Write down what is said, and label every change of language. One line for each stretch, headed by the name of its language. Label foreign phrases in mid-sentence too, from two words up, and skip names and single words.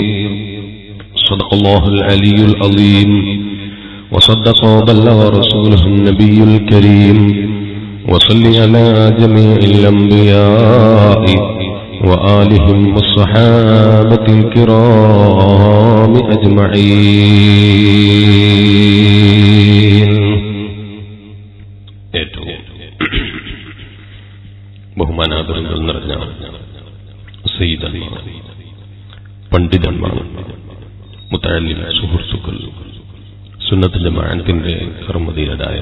Arabic: صدق الله العلي العظيم وصدق وبلغ رسوله النبي الكريم. وصل على جميع الأنبياء وآلهم والصحابة الكرام أجمعين.
Malayalam: ബഹുമാനാദരങ്ങൾ നിറഞ്ഞ സയ്യിദന്മാർ, പണ്ഡിതന്മാർ, മുതഅല്ലിം സുഹൃത്തുക്കൾ, സുന്നത്ത് ജമാഅത്തിന്റെ കർമ്മധീരരായ